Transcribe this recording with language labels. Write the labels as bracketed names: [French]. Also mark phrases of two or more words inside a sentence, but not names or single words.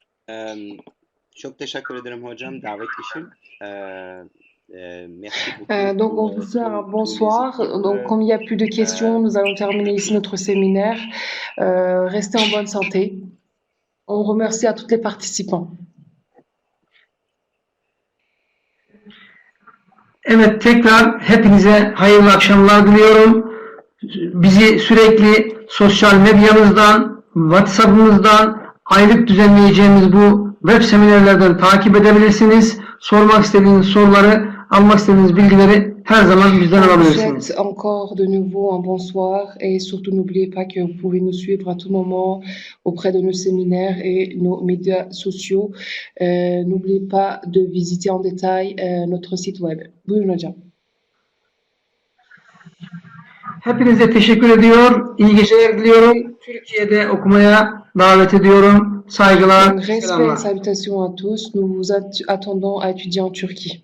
[Turkish] Çok teşekkür ederim hocam davet için. [French] Merci Donc, on beaucoup vous dit un tous les bonsoir. équipes. Donc, comme il n'y a plus de questions, nous allons terminer ici notre séminaire. Restez en bonne santé. On remercie à tous les participants. [Turkish] Evet, tekrar hepinize hayırlı akşamlar diliyorum. Bizi sürekli sosyal medyamızdan, WhatsApp'ımızdan, aylık düzenleyeceğimiz bu web seminerlerden takip edebilirsiniz. Sormak istediğiniz soruları, almak istediğiniz bilgileri her zaman bizden [French] On vous [Turkish] alabilirsiniz. [French] souhaite encore de nouveau un bonsoir et surtout n'oubliez pas que vous pouvez nous suivre à tout moment auprès de nos séminaires et nos médias sociaux. N'oubliez pas de visiter en détail notre site web. [Turkish] Buyurun hocam. Hepinize teşekkür ediyor. İyi geceler diliyorum. Türkiye'de okumaya davet ediyorum. Saygılar, [French] Donc, respect et [Turkish] selamlar. [French] salutations à tous. Nous vous attendons à étudier en Turquie.